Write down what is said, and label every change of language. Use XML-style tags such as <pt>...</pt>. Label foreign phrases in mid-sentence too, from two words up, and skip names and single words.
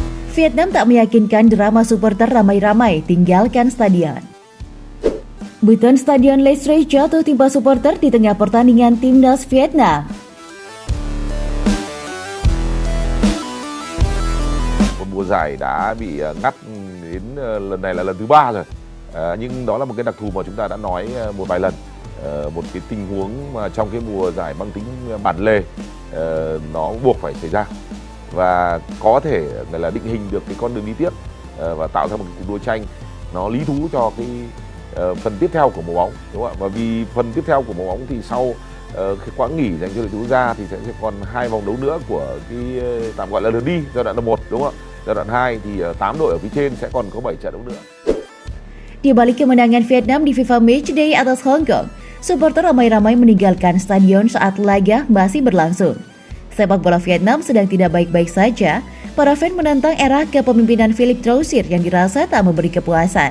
<id>Vietnam tak meyakinkan, drama supporter ramai-ramai tinggalkan stadion. Beton Stadion Lestrade jatuh timpa supporter di tengah pertandingan timnas Vietnam.</id> <vi>Mùa giải đã bị ngắt đến lần này là lần thứ 3 rồi. Nhưng đó là một cái đặc thù mà chúng ta đã nói một vài lần. Một cái tình huống mà trong cái mùa giải mang tính bản lề nó buộc phải xảy ra và có thể là định hình được cái con đường đi tiếp và tạo ra một cái cuộc đua tranh nó lý thú cho cái phần tiếp theo của mùa bóng, đúng không ạ? Và vì phần tiếp theo của mùa bóng thì sau cái quãng nghỉ dành cho đội tuyển quốc gia thì sẽ còn 2 vòng đấu nữa của cái tạm gọi là lượt đi giai đoạn 1, đúng không ạ? Giai đoạn 2 thì 8 đội ở phía trên sẽ còn có 7 trận đấu nữa.</vi> <id>Di balik kemenangan Vietnam di FIFA Matchday atas Hong Kong, supporter ramai-ramai meninggalkan stadion saat laga masih berlangsung. Sepak bola Vietnam sedang tidak baik-baik saja. Para fan menentang era kepemimpinan Philippe Troussier yang dirasa tak memberi kepuasan.</id>